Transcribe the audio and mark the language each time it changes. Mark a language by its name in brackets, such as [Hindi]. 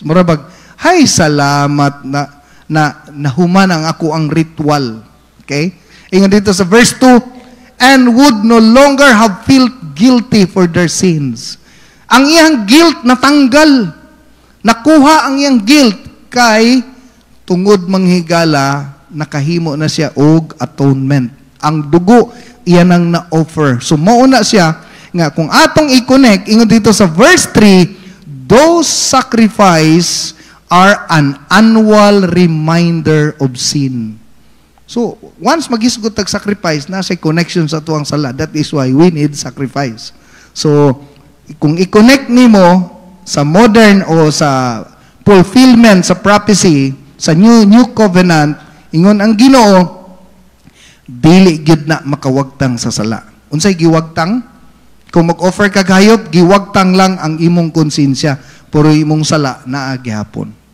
[Cebuano] Murabag, hay salamat na nahuman ang ako ang ritual. Okay? Ingon dito sa [English] verse 2, and would no longer have felt guilty for their sins. [Cebuano] Ang iyang guilt natanggal. Nakuha ang iyang guilt kay tungod manghigala, nakahimo na siya og atonement. Ang dugo, iyan ang na-offer. So, mauna siya, nga kung atong i-connect, ingon dito sa verse 3, [English] those sacrifice are an annual reminder of sin. [Cebuano] So, once magisgot tag sacrifice, nasa connection sa tuwang sala. [English] That is why we need sacrifice. [Cebuano] So, kung i-connect nimo sa modern o sa fulfillment sa prophecy, sa new covenant, ingon ang Ginoo, dili gyud na makawagtang sa sala. Unsay giwagtang? Kung mag-offer ka gayop, giwagtang lang ang imong konsensya, puro imong sala naa gihapon.